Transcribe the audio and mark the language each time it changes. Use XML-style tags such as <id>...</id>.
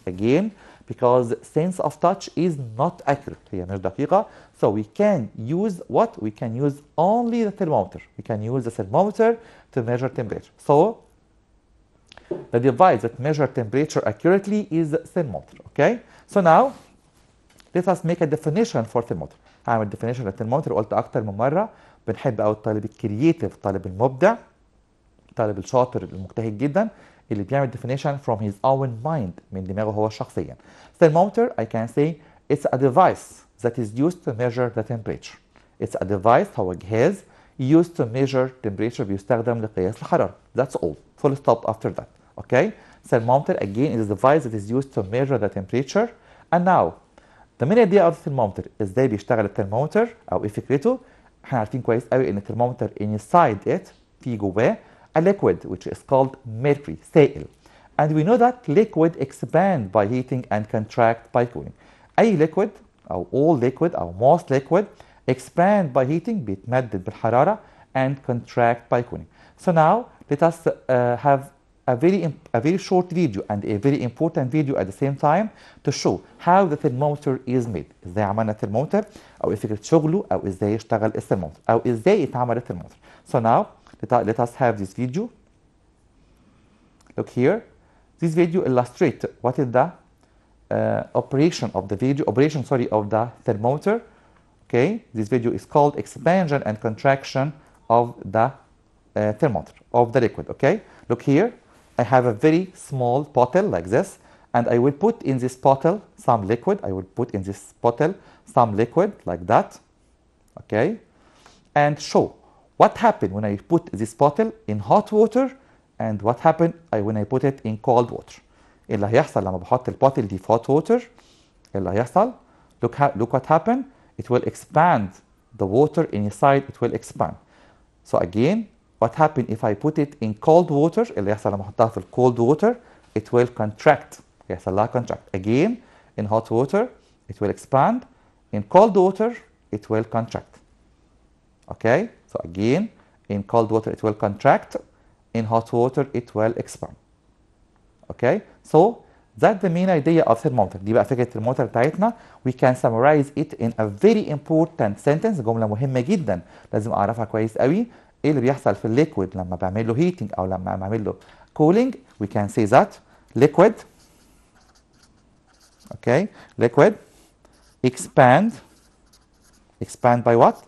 <en>Again because sense of touch is not accurate.</en> <ar>هي مش دقيقة.</ar> <en>So we can use what? We can use only the thermometer. We can use the thermometer to measure temperature. So the device that measures temperature accurately is the thermometer. Okay? So now let us make a definition for thermometer.</en> <ar>هعمل definition للترمومتر. قلت أكتر من مرة بنحب أوي الطالب الكرييتيف, الطالب المبدع, الطالب الشاطر المجتهد جدا اللي بيعمل definition</ar> <en>from his own mind,</en> <ar>من دماغه هو شخصيا.</ar> <en>Thermometer, I can say it's a device that is used to measure the temperature. It's a device,</en> <ar>هو جهاز</ar> <en>used to measure temperature,</en> <ar>بيستخدم لقياس الحرارة.</ar> <en>That's all. Full stop after that. Okay? Thermometer again is a device that is used to measure the temperature. And now the main idea of the thermometer,</en> <ar>ازاي بيشتغل الترمومتر او ايه فكرته. احنا عارفين كويس قوي ان الترمومتر</ar> <en>inside it</en> <ar>في جواه</ar> <en>a liquid which is called mercury</en> <ar>سائل.</ar> <en>And we know that liquid expand by heating and contract by cooling. أي liquid أو all liquid أو most liquid expand by heating</en> <ar>بيتمدد بالحرارة</ar> <en>and contract by cooling. So now let us have a very short video and a very important video at the same time to show how the thermometer is made.</en> <ar>ازاي عملنا الترمومتر أو ايه فكرة شغله أو ازاي يشتغل الترمومتر أو ازاي اتعمل الترمومتر.</ar> <en>So now let us have this video. Look here. This video illustrates what is the operation of the thermometer. Okay, this video is called expansion and contraction of the thermometer of the liquid. Okay, look here. I have a very small bottle like this, and I will put in this bottle some liquid. I will put in this bottle some liquid like that. Okay, and show what happened when I put this bottle in hot water and what happened when I put it in cold water.</en> <ar>اللي هيحصل لما بحط البوتل دي في</ar> <en>hot water</en> <ar>اللي هيحصل</ar> <en>look what happened. It will expand the water inside. It will expand. So again, what happened if I put it in cold water</en> <ar>اللي يحصل لما احطها في</ar> <en>cold water. It will contract.</en> <ar>يحصل لها contract.</ar> <en>Again, in hot water it will expand. In cold water it will contract. Okay, so again, in cold water it will contract. In hot water it will expand. Okay, so that's the main idea of thermometer.</en> <ar>دي بقى فكرة الترمومتر بتاعتنا.</ar> <en>We can summarize it in a very important sentence.</en> <ar>جملة مهمة جدا لازم أعرفها كويس قوي. إيه اللي بيحصل في الليكويد لما بعمل له heating أو لما بعمل له cooling.</ar> <en>We can say that liquid, okay, liquid expand by what?</en>